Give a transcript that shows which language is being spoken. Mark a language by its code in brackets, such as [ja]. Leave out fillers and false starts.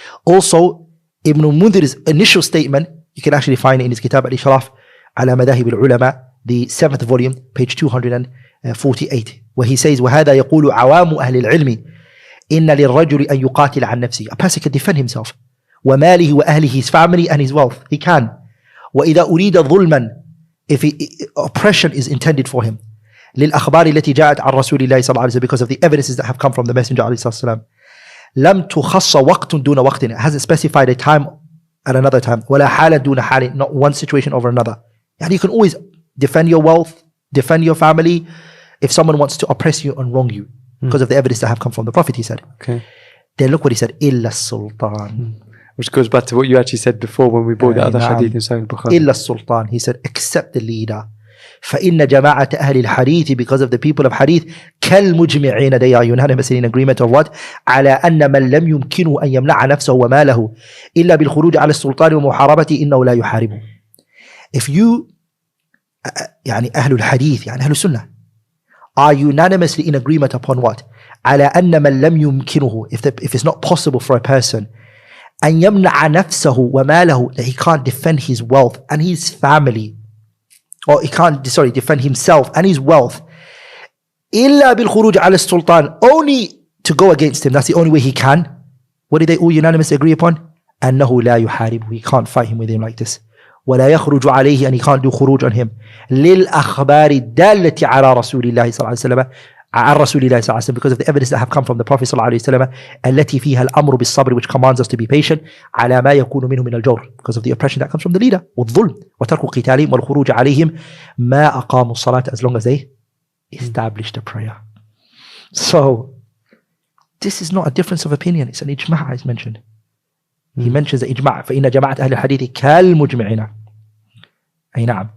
[en] Also, Ibn al-Mundhir's initial statement, you can actually find it in his Kitab al-Ishraf ala Madahib al-Ulama, the 7th volume, page 248, where he says, [ar] وَهَذَا يَقُولُ عَوَامُ أَهْلِ الْعِلْمِ إِنَّ لِلرَّجُلِ أَن يُقَاتِلَ عَنْ نَفْسِهِ. [en] A person can defend himself. [ar] وَمَالِهِ وَأَهْلِهِ, [en] his family and his wealth. He can. [ar] وَإِذَا أُرِيدَ ظُلْمًا, [en] if oppression is intended for him. [ar] للأخبار التي جاءت عن رسول الله صلى الله عليه وسلم, [en] because of the evidences that have come from the Messenger [ar] عليه الصلاة والسلام. لم تخص وقت دون وقت, [en] it hasn't specified a time at another time. [ar] ولا حالة دون حال, [en] not one situation over another. And you can always defend your wealth, defend your family, if someone wants to oppress you and wrong you, because of the evidence that have come from the Prophet, he said. Okay. Then look what he said, [ar] إلا السلطان. [en] Which goes back to what you actually said before when we brought the other hadith in Sahih Bukhari. [ar] إلا السلطان, [en] he said, except the leader. [ar] فإن جماعة أهل الحديث, [en] because of the people of hadith, [ar] كالمجمعين, [en] they are unanimous in agreement of what? [ar] على أن من لم يمكنه أن يمنع نفسه وماله إلا بالخروج على السلطان ومحاربته إنه لا يحاربه. [en] If you [ar] يعني أهل الحديث يعني أهل السنة [en] are unanimously in agreement upon what? [ar] على أن من لم يمكنه, [en] if it's not possible for a person [ar] أن يمنع نفسه وماله, [en] that he can't defend his wealth and his family, or he can't defend himself and his wealth [ar] إلا بالخروج على السلطان, [en] only to go against him, that's the only way he can. What did they all unanimously agree upon? [ar] أنه لا يحاربه, [en] he can't fight him with him like this. [ar] ولا يخرج عليه, [en] and he can't do خروج on him. [ar] للأخبار الدالة على رسول الله صلى الله عليه وسلم, عن رسول الله صلى الله عليه وسلم, [en] because of the evidence that have come from the Prophet [ar] صلى الله عليه وسلم, التي فيها الأمر بالصبر, [en] which commands us to be patient, [ar] على ما يكون منه من الجور, [en] because of the oppression that comes from the leader, [ar] والظلم, وترك قتالهم والخروج عليهم ما أقاموا الصلاة, [en] as long as they established a prayer. So this is not a difference of opinion, it's an ijma' as mentioned. He mentions the ijma', [ar] فإن جماعة أهل الحديث كالمجمعين. أي نعم.